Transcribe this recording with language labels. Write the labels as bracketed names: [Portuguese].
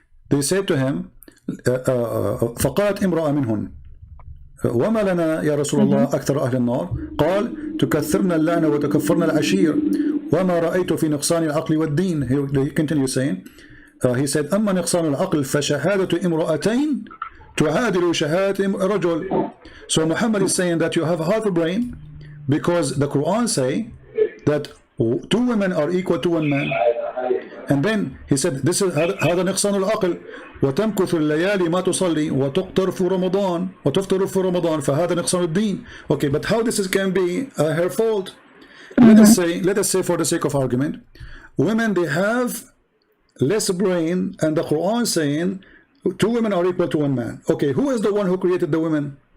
[English] They said to him, [Arabic] فقالت امرأة منهن وما لنا يا رسول الله أكثر أهل النار قال تكثرنا اللعنة وتكفرنا العشير وما رأيت في نقصان العقل والدين. [English] He continues saying, he said [Arabic] أما نقصان العقل فشهادة امرأتين تعادل شهادة رجل. [English] So Muhammad is saying that you have half a brain, because the Quran say that 2 women are equal to 1 man. And then he said, this is [Arabic] هذا نقصان العقل وتمكث الليالي ما تصلي وتقتر في رمضان وتفطر في رمضان فهذا نقصان الدين. [English] Okay, but how this can be her fault? Let us say for the sake of argument, women, they have less brain, and the Quran saying 2 women are equal to 1 man. Okay, who is the one who created the women?